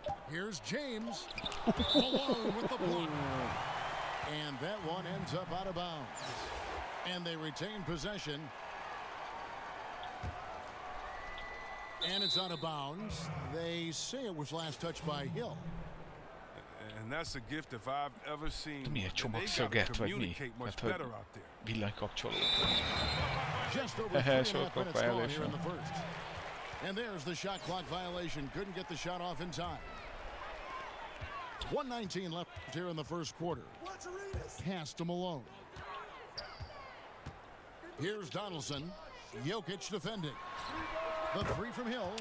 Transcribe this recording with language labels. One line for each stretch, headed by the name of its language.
English: Here's James. Malone with the block. And that one ends up out of bounds. And they retain possession. And it's out of bounds. They say it was last touched by Hill. And that's a gift if I've ever seen.
Hungarian: Mi egy csomagszöget, vagy mi? Hát, hogy villanykapcsoló.
English: Just over 3.5 minutes gone here in the first. And there's the shot clock violation. Couldn't get the shot off in time. 1:19 left here in the first quarter. Pass to Malone. Here's Donaldson. Jokic defending. The three from Hill.